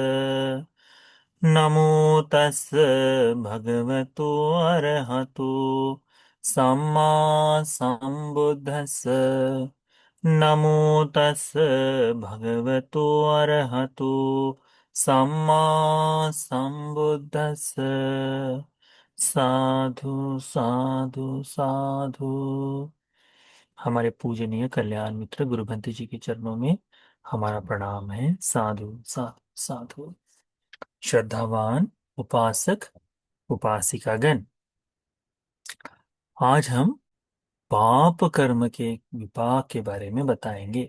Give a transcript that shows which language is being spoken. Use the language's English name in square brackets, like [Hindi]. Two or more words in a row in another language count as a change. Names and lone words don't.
[Pali] नमो तस् भगवतो अरहतो सम्मा सम्बुद्धस्स। नमो तस् भगवतो अरहतो सम्मा सम्बुद्धस्स। साधु साधु साधु। [Hindi] हमारे पूजनीय कल्याण मित्र गुरुभंते जी के चरणों में हमारा प्रणाम है। [Pali] साधु साधु साधु। [Hindi] श्रद्धावान उपासक उपासिकागण, आज हम पाप कर्म के विपाक के बारे में बताएंगे।